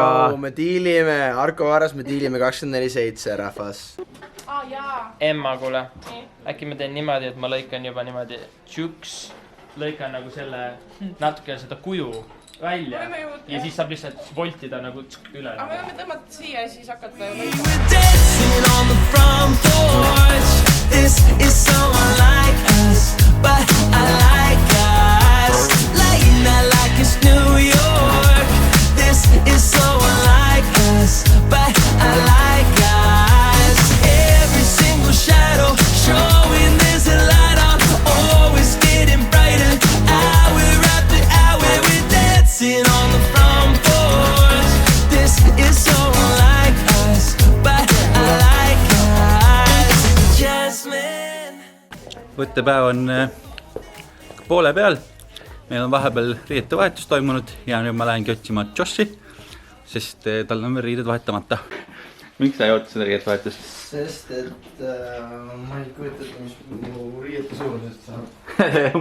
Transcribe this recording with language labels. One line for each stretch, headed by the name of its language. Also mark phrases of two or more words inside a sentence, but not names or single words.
Estonian: Me diilime, Arko Varas me diilime 24/7 rahvas. Emma, kuule. Äkki ma teen niimoodi, et ma lõikan juba niimoodi tšuks. Lõikan nagu selle natuke seda kuju välja. Ja siis saab lihtsalt voltida nagu üle. Aga me võime tõmmata siia ja siis hakata
English: This is someone like us, but I like us. Laying out like it's New York. This is someone like us, but I like us. Every single shadow showing there's a light on, always getting brighter. Hour after hour we're dancing on the front porch. This is someone like us, but I like us. Jasmine.
Estonian: Võttepäev on poole peal. Meil on vahepeal riietevahetus toimunud ja nüüd ma lähengi otsima Joshi, sest tal on veel riided vahetamata. Miks sa ei oota seda riietevahetust? Sest, et ma ei kujuta, mis mu riiete suurusest saab.